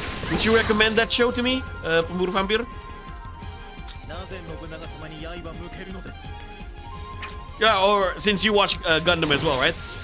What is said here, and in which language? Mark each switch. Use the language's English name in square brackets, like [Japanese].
[English] Would you recommend that show to me, Pemburu Vampir? [Japanese] なぜ信長様に刃向けるのです [English] Yeah, or since you watch Gundam as well, right?